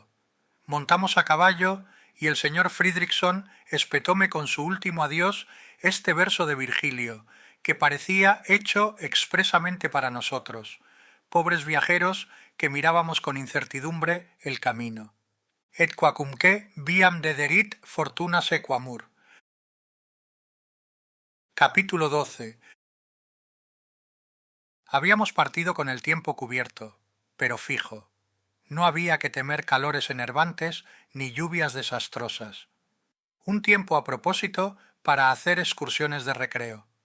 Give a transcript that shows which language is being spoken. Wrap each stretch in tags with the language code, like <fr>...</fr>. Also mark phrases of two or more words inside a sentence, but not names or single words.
<es>Montamos a caballo y el señor Fridriksson espetóme con su último adiós este verso de Virgilio, que parecía hecho expresamente para nosotros, pobres viajeros que mirábamos con incertidumbre el camino.</es> <la>Et quacumque viam dederit fortuna sequamur.</la> <es>Capítulo 12. Habíamos partido con el tiempo cubierto, pero fijo. No había que temer calores enervantes ni lluvias desastrosas. Un tiempo a propósito para hacer excursiones de recreo.</es>